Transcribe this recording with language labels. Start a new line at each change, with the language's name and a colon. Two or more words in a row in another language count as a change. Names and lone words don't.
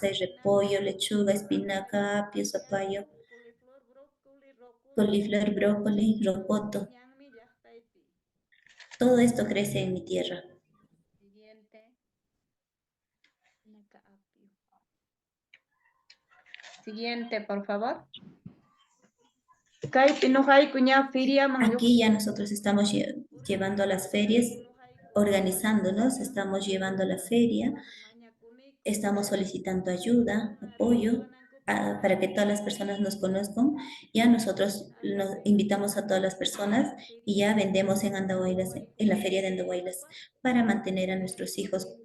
Spanish: Hay repollo, lechuga, espinaca, apio, zapallo, coliflor, brócoli, rocoto. Todo esto crece en mi tierra. Siguiente, por favor.
Quechua: Kaypi nuqayku ña feriaman
Spanish: Aquí ya nosotros estamos llevando a las ferias, organizándonos, estamos llevando a la feria, estamos solicitando ayuda, apoyo, para que todas las personas nos conozcan. Ya nosotros nos invitamos a todas las personas y ya vendemos en Andahuaylas, en la feria de Andahuaylas, para mantener a nuestros hijos.